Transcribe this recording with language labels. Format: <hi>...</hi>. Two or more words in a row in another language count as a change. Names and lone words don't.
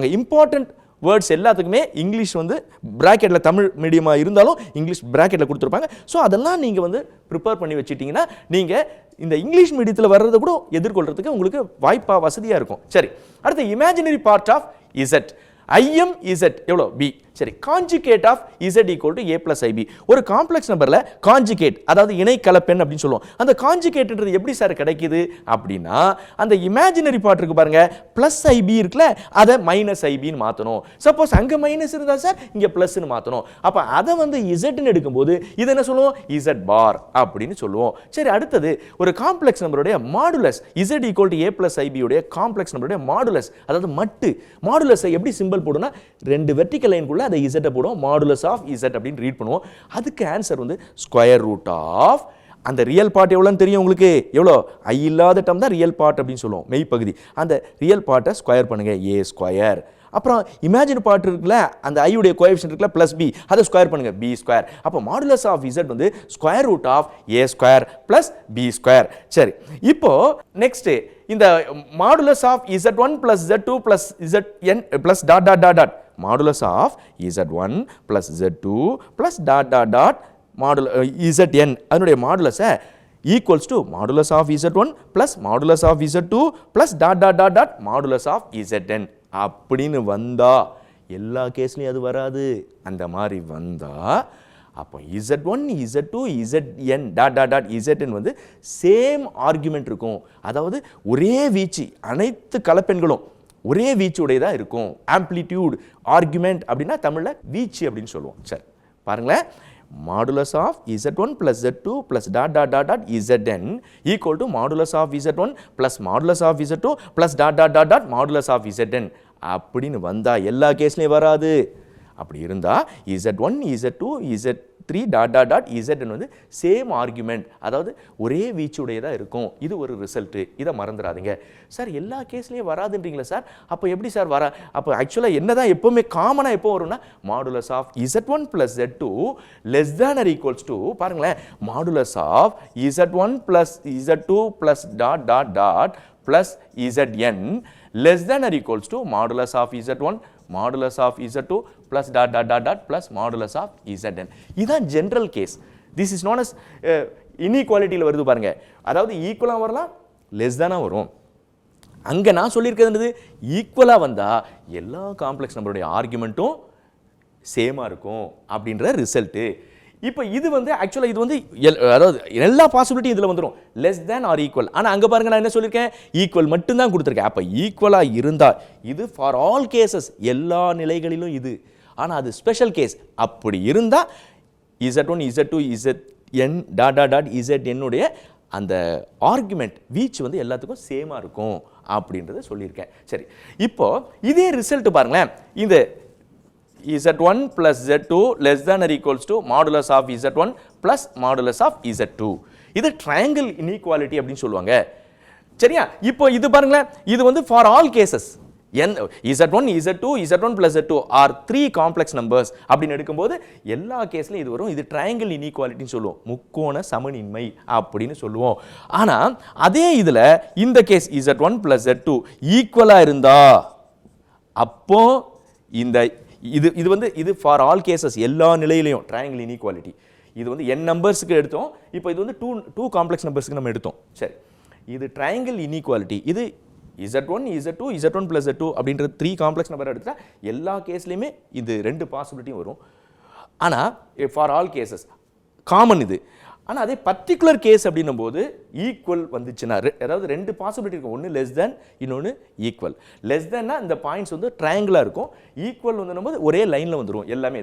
<en>important words</en> <ta>எல்லாத்துக்குமே இங்கிலீஷ் வந்து பிராக்கெட்டில், தமிழ் மீடியமாக இருந்தாலும்</ta> <en>English bracket</en> <ta>கொடுத்துருப்பாங்க. ஸோ அதெல்லாம் நீங்கள் வந்து ப்ரிப்பேர் பண்ணி வச்சுட்டிங்கன்னா நீங்கள் இந்த</ta> <en>English medium</en> <ta>வர்றதை கூட எதிர்கொள்கிறதுக்கு உங்களுக்கு வாய்ப்பாக வசதியாக இருக்கும். சரி, அடுத்து</ta> <en>imaginary part of z. im z எவ்வளோ b. சரி, conjugate of z equal to a plus ib.</en> <ta>ஒரு</ta> <en>complex number conjugate,</en> <ta>அதாவது இணை கலப்பெண் அப்படின்னு சொல்லுவோம். அந்த கான்ஜுகேட்ன்றது எப்படி சார் கிடைக்குது அப்படின்னா, அந்த</ta> <en>imaginary part</en> <ta>இருக்கு பாருங்க,</ta> <en>plus ib</en> <ta>இருக்குல்ல, அதை</ta> <en>minus ib</en> <ta>மாற்றணும். சப்போஸ் அங்கே மைனஸ் இருந்தா சார் இங்கே பிளஸ்ன்னு மாற்றணும். அப்போ அதை வந்து இசட்னு எடுக்கும்போது இது என்ன சொல்லுவோம்,</ta> <en>z bar</en> <ta>அப்படின்னு சொல்லுவோம். சரி, அடுத்தது ஒரு</ta> <en>complex number modulus, z equal to a plus ib</en> <ta>உடைய</ta> <en>complex number modulus,</en> <ta>அதாவது மட்டு. மாடுலஸை எப்படி சிம்பிள் போடுனா, ரெண்டு</ta> <en>vertical line</en> <ta>அதை z போடுவோம்,</ta> <en>modulus of z</en> <ta>அப்படின்னு ரீட் பண்ணுவோம். அதுக்கு ஆன்சர் வந்து</ta> <en>square root of,</en> <ta>அந்த</ta> <en>real part</en> <ta>எவ்வளோன்னு தெரியும் உங்களுக்கு, எவ்வளோ ஐ இல்லாத டேர்ம் தான்</ta> <en>real part</en> <ta>அப்படின்னு சொல்லுவோம், மெய்ப்பகுதி. அந்த</ta> <en>real part square</en> <ta>பண்ணுங்க,</ta> <en>a square.</en> <ta>அப்புறம்</ta> <en>imagine part</en> <ta>இருக்குல்ல, அந்த ஐ உடைய கோஎஃபிஷியன்ட் இருக்குல்ல</ta> <en>plus b,</en> <ta>அதை ஸ்கொயர் பண்ணுங்க,</ta> <en>b square. அப்போ modulus of z வந்து square root of a square plus b square.</en> <ta>சரி, இப்போ</ta> <en>next இந்த modulus of z1 plus z2 plus zn plus dot dot dot dot, modulus of z1 plus z2 plus dot dot dot zn, அதனுடைய modulus equals to modulus of z1 plus modulus of z2 plus dot dot dot dot modulus of zn</en> <ta>அப்படின்னு வந்தா, எல்லா கேஸ்லையும் அது வராது. அந்த மாதிரி வந்தா அப்போ z1 z2 zn</ta> <en>dot dot dot</en> <ta>zn வந்து</ta> <en>same argument</en> <ta>இருக்கும். அதாவது ஒரே வீச்சு, அனைத்து கலப்பெண்களும் ஒரே வீச்சு உடையதா இருக்கும்.</ta> <en>amplitude argument</en> <ta>அப்படின்னா தமிழ்ல வீச்சு அப்படின்னு சொல்லுவோம். சரி, பாருங்களேன்,</ta> <en>modulus of z1 plus z2 plus dot dot dot dot zn equal to modulus of z1 plus modulus of z2 plus dot dot dot dot modulus of zn</en> <ta>அப்படின்னு வந்தா, எல்லா கேஸ்லையும் வராது. அப்படி இருந்தா z1 z2 z3</ta> <en>dot dot dot</en> <ta>zn வந்து</ta> <en>same argument,</en> <ta>அதாவது ஒரே வீச்சுடையதா இருக்கும். இது ஒரு ரிசல்ட், இதை மறந்துடாதீங்க. சார் எல்லா கேஸ்லையும் வராதுன்றீங்களா சார், அப்போ எப்படி சார் வர? அப்போ ஆக்சுவலாக என்னதான் எப்பவுமே காமனாக எப்போ வரும்னா,</ta> <en>modulus of z1 plus z2 less than or equals to, பாருங்களேன், modulus of z1 plus z2 plus dot dot dot plus zn less than or equals to modulus of z1 modulus of z2 plus dot dot dot dot plus modulus of zn.</en> <ta>இதுதான்</ta> <en>general case. this is known as</en> <ta>இன்இக்வாலிட்டியில் வருது பாருங்க. அதாவது ஈக்குவலாக வரலாம், லெஸ் தானாக வரும். அங்கே நான் சொல்லியிருக்கிறது ஈக்குவலாக வந்தால் எல்லா</ta> <en>complex number argument</en> <ta>சேமாக இருக்கும் அப்படின்ற ரிசல்ட்டு. இப்போ இது வந்து ஆக்சுவலாக இது வந்து அதாவது எல்லா பாசிபிலிட்டி இதில் வந்துடும்,</ta> <en>less than or equal.</en> <ta>ஆனால் அங்கே பாருங்க, நான் என்ன சொல்லியிருக்கேன், ஈக்குவல் மட்டும்தான் கொடுத்துருக்கேன். அப்போ ஈக்குவலாக இருந்தால் இது</ta> <en>for all cases,</en> <ta>எல்லா நிலைகளிலும் இது. ஆனால் அது</ta> <en>special case.</en> <ta>அப்படி இருந்தால் z1 z2 zn</ta> <en>dot dot dot</en> <ta>zn உடைய அந்த ஆர்குமெண்ட் வீச்சு வந்து எல்லாத்துக்கும் சேமாக இருக்கும் அப்படின்றத சொல்லியிருக்கேன். சரி, இப்போ இதே ரிசல்ட் பாருங்களேன், இந்த</ta> <en>z1 plus z2 less than or equals to modulus of z1 plus modulus of z2.</en> <ta>இது</ta> <en>triangle inequality</en> <ta>அப்படின்னு சொல்லுவாங்க. சரியா? இப்போ இது பாருங்களேன், இது வந்து</ta> <en>for all cases z1 z2 z1 plus z2 are three complex numbers</en> <ta>அப்படின்னு எடுக்கும்போது எல்லா கேஸ்லையும் இது வரும். இது</ta> <en>triangle inequality</en> <ta>சொல்லுவோம், முக்கோண சமனின்மை அப்படின்னு சொல்லுவோம். ஆனா அதே இதுல இந்த கேஸ் z1 plus z2 ஈக்குவலா இருந்தா, அப்போ இந்த இது வந்து இது</ta> <en>for all cases,</en> <ta>எல்லா நிலையிலையும்</ta> <en>triangle inequality.</en> <ta>இது வந்து n நம்பர்ஸ்க்கு எடுத்தோம், இப்போ இது வந்து</ta> <en>two complex numbers</en> <ta>நம்ம எடுத்தோம். சரி, இது</ta> <en>triangle inequality.</en> <ta>இது z1 z2 z1 plus z2 அப்படின்ற 3</ta> <en>complex number</en> <ta>எடுத்தா எல்லா கேஸ்லையுமே இது ரெண்டு பாசிபிலிட்டியும் வரும். ஆனால்</ta> <en>for all cases common</en> <ta>இது. ஆனால் அதே</ta> <en>particular case</en> <ta>அப்படின்னும் போது ஈக்குவல் வந்துச்சுன்னா, அதாவது ரெண்டு பாசிபிலிட்டி இருக்கும், ஒன்று</ta> <en>less than,</en> <ta>இன்னொன்று ஈக்குவல்.</ta> <en>less than</en> <ta>இந்த பாயிண்ட்ஸ் வந்து ட்ரையாங்கிளாக இருக்கும், ஈக்குவல் வந்துடும் போது ஒரே லைனில் வந்துடும் எல்லாமே.</ta>